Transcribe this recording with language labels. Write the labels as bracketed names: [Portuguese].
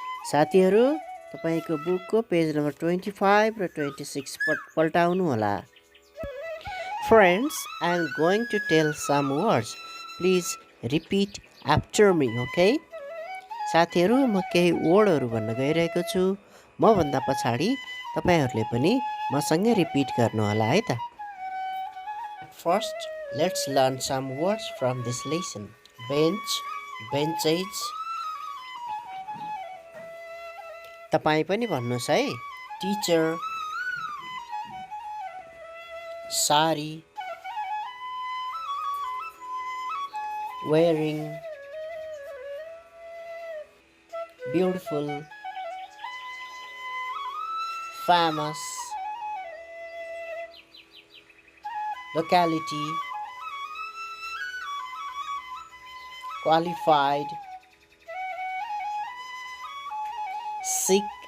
[Nepali] साथीहरू तपाईको बुकको पेज नम्बर 25 र 26 पल्टाउनु होला. [English] Friends, I am going to tell some words. Please repeat after me, okay? [Nepali] साथीहरू म केही वर्डहरू भन्न गइरहेको छु. म भन्दा पछाडी तपाईहरुले पनि मसँगै रिपिट गर्नु होला है त. [English] First, let's learn some words from this lesson. Bench, benches. [Nepali] तपाई पनि भन्नुस् है. [English] Teacher, sari, wearing, beautiful, famous, locality, qualified, sick,